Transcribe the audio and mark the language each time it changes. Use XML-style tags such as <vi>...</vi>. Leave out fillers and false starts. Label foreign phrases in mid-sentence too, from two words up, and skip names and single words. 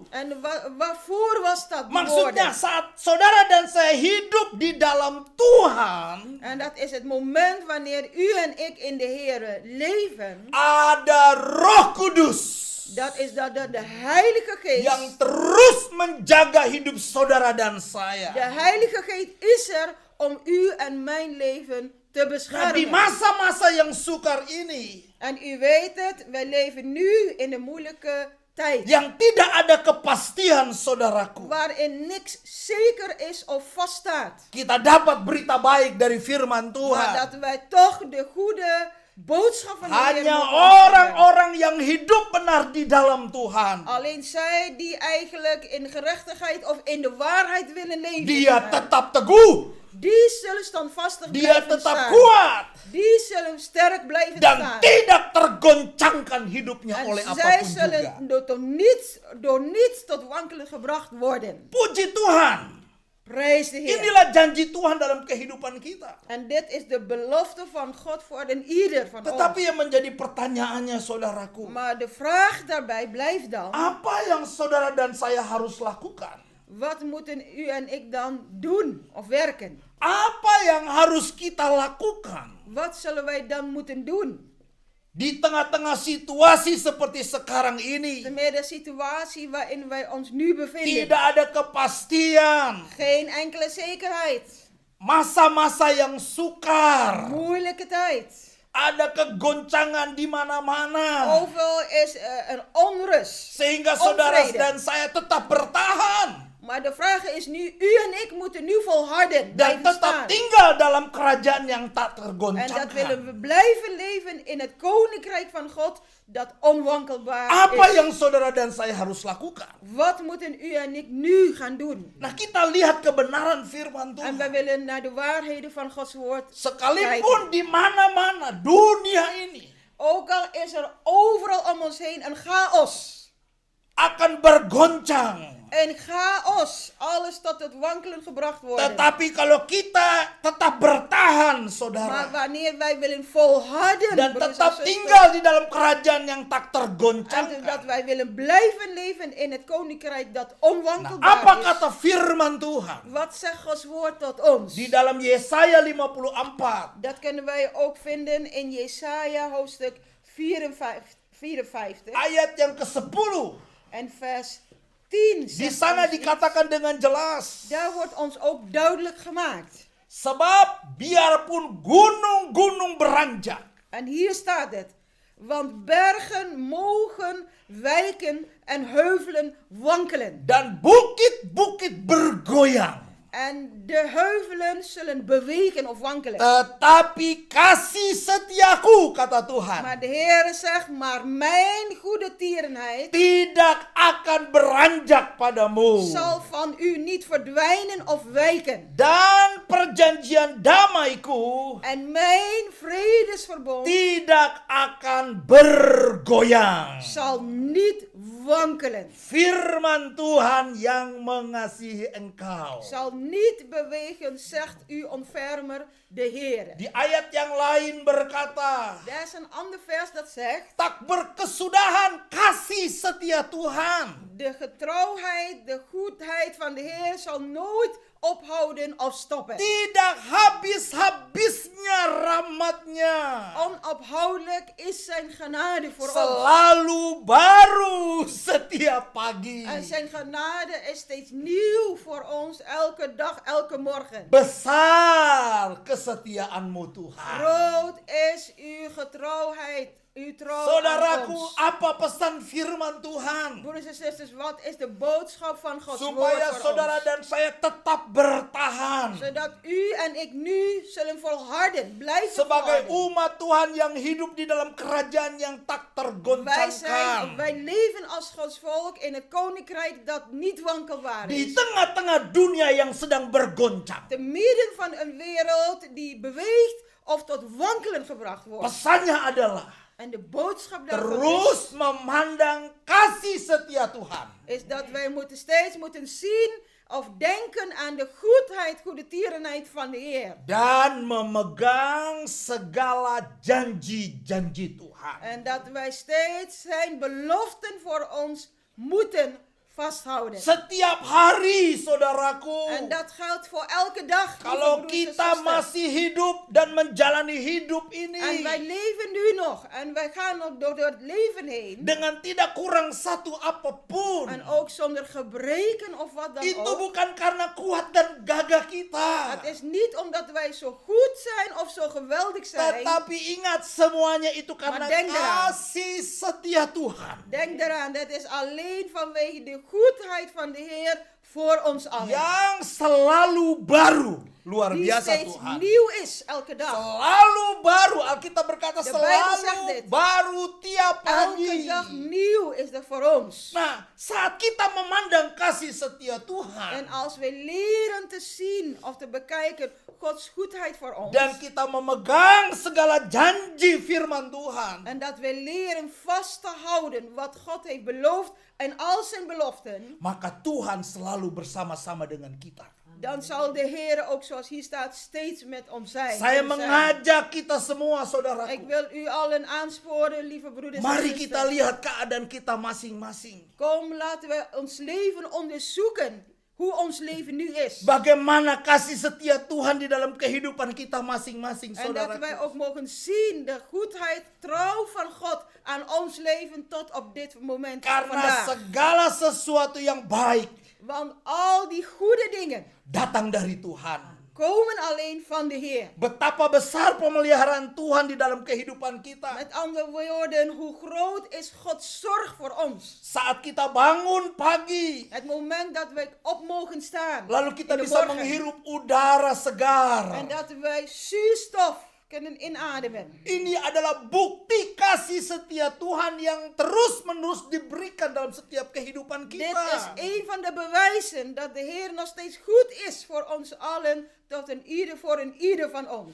<nl>En waarvoor was dat</nl> <id>Maksudnya</id> <nl>bewoorden?</nl> <id>saat saudara dan saya hidup di dalam Tuhan,</id> <nl>En dat is het moment wanneer u en ik in de Heer leven.</nl> <id>ada Roh Kudus</id> <nl>Dat is dat de Heilige Geest.</nl> <id>yang terus menjaga hidup saudara dan</id> <nl>De</nl> <id>saya.</id> <nl>Heilige Geest is er om u en mijn leven te</nl> <id>Nah, di</id> <nl>beschermen.</nl> <id>masa-masa yang sukar ini,</id> <nl>En u weet het, wij leven nu in een moeilijke tijd.</nl> <id>yang tidak ada kepastian, saudaraku,</id> <nl>Waarin niks zeker is of vaststaat.</nl> <id>kita dapat berita baik dari firman</id> <nl>Maar</nl> <id>Tuhan.</id> <nl>dat wij toch de goede boodschap van de Heer</nl> <id>Hanya</id> <nl>mogen ontvangen.</nl> <id>orang-orang yang hidup benar di dalam Tuhan.</id> <nl>Alleen zij die eigenlijk in gerechtigheid of in de waarheid willen leven.</nl> <id>Dia tetap teguh.</id> <nl>Die zullen zullen standvastig</nl> <id>Dia</id> <nl>blijven</nl> <id>tetap</id> <nl>staan.</nl> <id>kuat</id> <nl>Die zullen sterk blijven</nl> <id>dan</id> <nl>staan.</nl> <id>tidak tergoncangkan hidupnya oleh</id> <nl>En zij</nl> <id>apapun</id> <nl>zullen</nl> <id>juga.</id> <nl>door niets tot wankelen gebracht worden.</nl> <id>Puji Tuhan.</id> <nl>Prijs de Heer.</nl> <id>Inilah janji Tuhan dalam kehidupan kita.</id> <nl>En dit is de belofte van God voor een ieder van ons.</nl> <id>Tetapi yang menjadi pertanyaannya saudaraku,</id> <nl>Maar de vraag daarbij blijft dan,</nl> <id>apa yang saudara dan saya harus lakukan?</id> <nl>wat moeten u en ik dan doen of werken?</nl> <id>Apa yang harus kita lakukan</id> <nl>Wat zullen wij dan moeten doen?</nl> <id>di tengah-tengah situasi seperti sekarang ini?</id> <nl>Met de situatie waarin wij ons nu bevinden.</nl> <id>Tidak ada kepastian,</id> <nl>Geen enkele zekerheid.</nl> <id>masa-masa yang sukar,</id> <nl>Moeilijke tijd.</nl> <id>ada kegoncangan di mana-mana,</id> <nl>Overal is een onrust.</nl> <id>sehingga saudara</id> <nl>Onvrede.</nl> <id>dan saya tetap bertahan</id> <nl>Maar de vraag is nu, u en ik moeten nu volharden.</nl> <id>dan</id> <nl>Blijven</nl> <id>tetap</id> <nl>staan.</nl> <id>tinggal dalam kerajaan yang tak</id> <nl>En dat</nl> <id>tergoncangkan.</id> <nl>willen we blijven leven in het koninkrijk van God dat onwankelbaar</nl> <id>Apa</id> <nl>is.</nl> <id>yang saudara dan saya harus lakukan?</id> <nl>Wat moeten u en ik nu gaan doen?</nl> <id>Nah, kita lihat kebenaran firman</id> <nl>En wij</nl> <id>Tuhan.</id> <nl>willen naar de waarheden van Gods woord</nl> <id>Sekalipun di mana-mana dunia ini</id> <nl>Ook al is er overal om ons heen een chaos. akan bergoncang. Een chaos. Alles tot het wankelen gebracht wordt.</nl> <id>Tetapi kalau kita tetap bertahan,</id> <nl>Maar</nl> <id>saudara,</id> <nl>wanneer wij willen volharden,</nl> <id>dan</id> <nl>broeders en</nl> <id>tetap</id> <nl>zusters,</nl> <id>tinggal di dalam kerajaan yang tak</id> <nl>en dat</nl> <id>tergoncangkan.</id> <nl>wij willen blijven leven in het koninkrijk dat</nl> <id>Nah,</id> <nl>onwankelbaar</nl> <id>apa</id> <nl>is.</nl> <id>kata firman Tuhan?</id> <nl>Wat zegt Gods woord tot ons?</nl> <id>Di dalam Yesaya 54</id> <nl>Dat kunnen wij ook vinden in Jesaja hoofdstuk 54</nl> <id>ayat yang ke-10.</id> <nl>en vers 10.</nl> <id>Di</id> <nl>zegt</nl> <id>sana</id> <nl>ons iets.</nl> <id>dikatakan dengan jelas.</id> <nl>Daar wordt ons ook duidelijk gemaakt.</nl> <id>Sebab biarpun gunung-gunung beranjak,</id> <nl>En hier staat het. Want bergen mogen wijken en heuvelen wankelen.</nl> <id>dan bukit-bukit bergoyang,</id> <nl>En de heuvelen zullen bewegen of wankelen.</nl> <id>tetapi kasih setiaku, kata Tuhan,</id> <nl>Maar de Heer zegt, maar mijn goede tierenheid</nl> <id>tidak akan beranjak padamu.</id> <nl>zal van u niet verdwijnen of wijken.</nl> <id>Dan perjanjian damaiku</id> <nl>En mijn vredesverbond</nl> <id>tidak akan bergoyang.</id> <nl>zal niet wankelen.</nl> <id>Firman Tuhan yang mengasihi engkau.</id> <nl>Zal niet bewegen, zegt u ontfermer de Heer.</nl> <id>Di ayat yang lain berkata,</id> <nl>Er is een ander vers dat zegt,</nl> <id>tak berkesudahan kasih setia Tuhan.</id> <nl>de getrouwheid, de goedheid van de Heer zal nooit ophouden of stoppen.</nl> <id>Tidak habis-habisnya rahmatnya.</id> <nl>Onophoudelijk is zijn genade voor ons.</nl> <id>Selalu baru setiap pagi.</id> <nl>En zijn genade is steeds nieuw voor ons, elke dag, elke morgen.</nl> <id>Besar kesetiaanmu Tuhan.</id> <nl>Groot is uw getrouwheid, uw trouw aan</nl> <id>Saudaraku,</id> <nl>ons.</nl> <id>apa pesan firman Tuhan?</id> <nl>Broeders en zusters, wat is de boodschap van Gods woord</nl> <id>Supaya</id> <nl>voor</nl> <id>saudara</id> <nl>ons?</nl> <id>dan saya tetap bertahan.</id> <nl>Zodat u en ik nu zullen volharden, blijven</nl> <id>Sebagai</id> <nl>volharden.</nl> <id>umat Tuhan yang hidup di dalam kerajaan yang tak tergoncangkan.</id> <nl>Wij leven als Gods volk in het koninkrijk dat niet wankelbaar</nl> <id>Di</id> <nl>is.</nl> <id>tengah-tengah dunia yang sedang bergoncang.</id> <nl>Te midden van een wereld die beweegt of tot wankelen gebracht wordt.</nl> <id>Pesannya adalah</id> <nl>En de boodschap daarvan</nl> <id>terus memandang kasih setia Tuhan.</id> <nl>is dat wij steeds moeten zien of denken aan de goedheid, goede tierenheid van de Heer.</nl> <id>Dan memegang segala janji-janji Tuhan.</id> <nl>En dat wij steeds zijn beloften voor ons moeten vasthouden.</nl> <id>Setiap hari, saudaraku,</id> <nl>En dat geldt voor elke dag. lieve</nl> <id>kalau</id> <nl>broeders en</nl> <id>kita</id> <nl>zusters.</nl> <id>masih hidup dan menjalani hidup</id> <nl>En</nl> <id>ini</id> <nl>wij leven nu nog. En wij gaan nog door het leven heen.</nl> <id>dengan tidak kurang satu apapun,</id> <nl>En ook zonder gebreken of wat dan</nl> <id>itu</id> <nl>ook.</nl> <id>bukan karena kuat dan gagah kita.</id> <nl>Het is niet omdat wij zo goed zijn of zo geweldig zijn.</nl> <id>Tetapi ingat semuanya itu karena</id> <nl>Maar denk eraan.</nl> <id>kasih setia Tuhan.</id> <nl>Denk eraan, dat is alleen vanwege de goedheid van de Heer voor ons allen.</nl> <id>Yang selalu baru luar</id> <nl>die</nl> <id>biasa</id> <nl>steeds</nl> <id>Tuhan.</id> <nl>nieuw is elke dag.</nl> <id>Selalu baru, Alkitab berkata</id> <nl>De Bijbel zegt</nl> <id>selalu</id> <nl>dit.</nl> <id>baru tiap</id> <nl>Elke</nl> <id>pagi.</id> <nl>dag nieuw is er voor ons.</nl> <id>Nah, saat kita memandang kasih setia Tuhan</id> <nl>En als we leren te zien of te bekijken Gods goedheid voor ons.</nl> <id>dan kita memegang segala janji firman Tuhan,</id> <nl>En dat we leren vast te houden wat God heeft beloofd en al zijn beloften.</nl> <id>maka Tuhan selalu bersama-sama dengan kita.</id> <nl>Dan zal de Heer ook zoals hier staat steeds met ons zijn.</nl> <id>Saya</id> <nl>Zullen zijn.</nl> <id>mengajak kita semua</id> <nl>Ik</nl> <id>saudaraku.</id> <nl>wil u allen aansporen, lieve broeders en</nl> <id>Mari kita</id> <nl>zusters.</nl> <id>lihat keadaan kita masing-masing.</id> <nl>Kom, laten we ons leven onderzoeken. Hoe ons leven nu is.</nl> <id>Bagaimana kasih setia Tuhan di dalam kehidupan kita masing-masing</id> <nl>En dat wij</nl> <id>saudaraku.</id> <nl>ook mogen zien de goedheid, trouw van God aan ons leven tot op dit moment</nl> <id>Karena</id> <nl>vandaag.</nl> <id>segala sesuatu yang baik</id> <nl>Want al die goede dingen</nl> <id>datang dari Tuhan.</id> <nl>komen alleen van de Heer.</nl> <id>Betapa besar pemeliharaan Tuhan di dalam kehidupan kita.</id> <nl>Met andere woorden, hoe groot is Gods zorg voor ons?</nl> <id>Saat kita bangun pagi,</id> <nl>Het moment dat wij op mogen staan.</nl> <id>lalu kita</id> <nl>in de</nl> <id>bisa</id> <nl>morgen.</nl> <id>menghirup udara segar.</id> <nl>En dat wij zuurstof kunnen inademen.</nl> <id>Ini adalah bukti kasih setia Tuhan yang terus-menerus diberikan dalam setiap kehidupan</id> <nl>Dit</nl> <id>kita.</id> <nl>is een van de bewijzen dat de Heer nog steeds goed is voor ons allen, voor een ieder van ons.</nl>